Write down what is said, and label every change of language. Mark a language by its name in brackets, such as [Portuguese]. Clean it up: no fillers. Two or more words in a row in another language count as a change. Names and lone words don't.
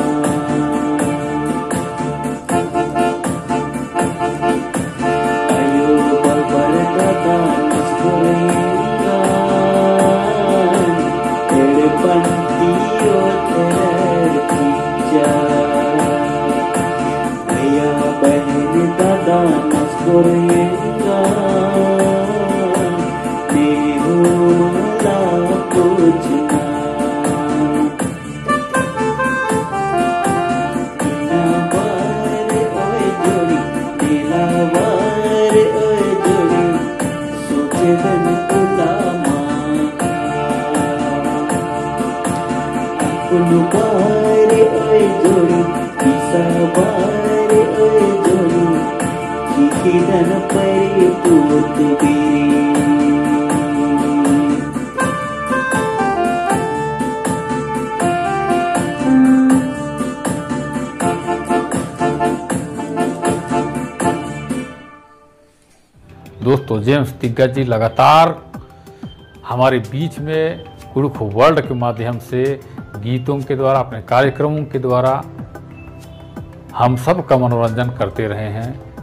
[Kurukh] आयो बबर दादा नसगुरेंगा एड़े पंती ओथर चिच्चा। भैया बहन दादा नसगुरेंगा नेहू मला पूछना। इना बार ओए जोड़ी नीला बार ओए जोड़ी सोचे धन तुला मांगा। कुल बार ओए जोड़ी ईसा बार ओए जोड़ी जिकी धन परी कूटबी। [Hindi] दोस्तों जेम्स तिग्गा जी लगातार हमारे बीच में कुरुख वर्ल्ड के माध्यम से गीतों के द्वारा अपने कार्यक्रमों के द्वारा हम सब का मनोरंजन करते रहे हैं।